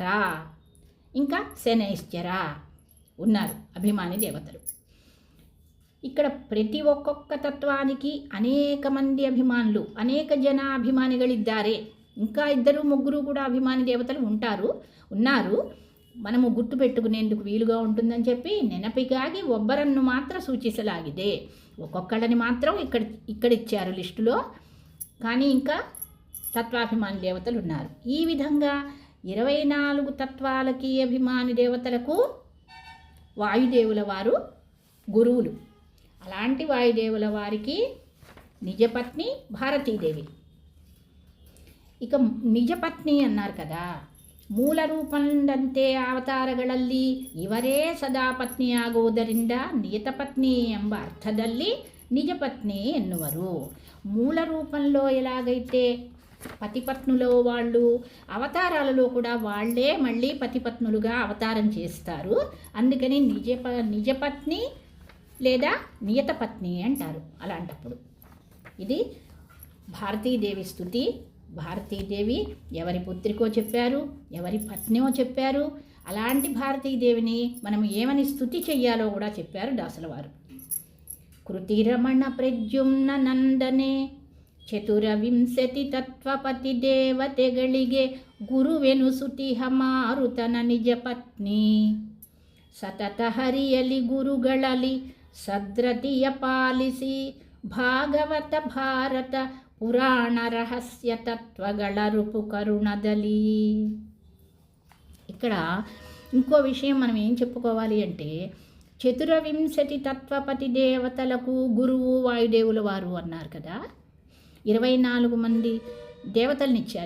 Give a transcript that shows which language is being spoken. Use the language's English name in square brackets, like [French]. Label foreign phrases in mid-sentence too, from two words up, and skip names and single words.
[Telugu] ఇంకా శనైశ్చర ఉన్నారు అభిమాని దేవతలు. ఇక్కడ ప్రతి ఒక్కొక్క తత్వానికి అనేక మంది అభిమానులు, అనేక [Kannada] ಜನ ಅಭಿಮಾನಿಗಳಿದ್ದಾರೆ. [Telugu] ఇంకా 2-3 కూడా అభిమాని దేవతలు ఉన్నారు. మనము గుర్తుపెట్టుకునేందుకు వీలుగా ఉంటుందని చెప్పి [Kannada] ನೆನಪಿಗಾಗಿ ಒಬ್ಬರನ್ನು ಮಾತ್ರ ಸೂಚಿಸಲಾಗಿದೆ. [Telugu] ఒక్కొక్కళ్ళని మాత్రం ఇక్కడ ఇచ్చారు లిస్టులో, కానీ ఇంకా తత్వాభిమాని దేవతలు ఉన్నారు. ఈ విధంగా 24 తత్వాలకి అభిమాని దేవతలకు వాయుదేవుల వారు గురువులు. అలాంటి వాయుదేవుల వారికి నిజపత్ని భారతీదేవి. ఇక నిజಪತ್ನಿ అన్నారు కదా, [Kannada] ಮೂಲ ರೂಪಂದಂತೆ ಅವತಾರಗಳಲ್ಲಿ ಇವರೇ ಸದಾ ಪತ್ನಿಯಾಗುವುದರಿಂದ ನಿಯತಪತ್ನಿ ಎಂಬ ಅರ್ಥದಲ್ಲಿ ನಿಜಪತ್ನಿ ಎನ್ನುವರು. [Telugu] మూల రూపంలో ఎలాగైతే పతిపత్నులో వాళ్ళు అవతారాలలో కూడా వాళ్ళే మళ్ళీ పతిపత్నులుగా అవతారం చేస్తారు, అందుకని నిజపత్ని లేదా నియతపత్ని అంటారు. అలాంటప్పుడు ఇది భారతీదేవి స్తుతి. భారతీదేవి ఎవరి పుత్రికో చెప్పారు, ఎవరి పత్నియో చెప్పారు. అలాంటి భారతీదేవిని మనం ఏమని స్తుతి చెయ్యాలో కూడా చెప్పారు దాసుల వారు. [Kannada] కృతిరమణ ಪ್ರದ್ಯುಮ್ನ ನಂದನೆ 24 ತತ್ವಪತಿ ದೇವತೆಗಳಿಗೆ ಗುರುವೆನುಸುತಿಹ ಮಾರುತನ ನಿಜ ಪತ್ನಿ. ಸತತ ಹರಿಯಲಿ ಗುರುಗಳಲ್ಲಿ ಸದ್ರತಿಯ ಪಾಲಿಸಿ ಭಾಗವತ ಭಾರತ ಪುರಾಣ ರಹಸ್ಯ ತತ್ವಗಳ ರೂಪು ಕರುಣದಲಿ. [Telugu] ఇక్కడ ఇంకో విషయం మనం ఏం చెప్పుకోవాలి అంటే, 24 తత్వపతి దేవతలకు గురువు వాయుదేవుల వారు అన్నారు కదా. 24 మంది దేవతల్ని ఇచ్చారు.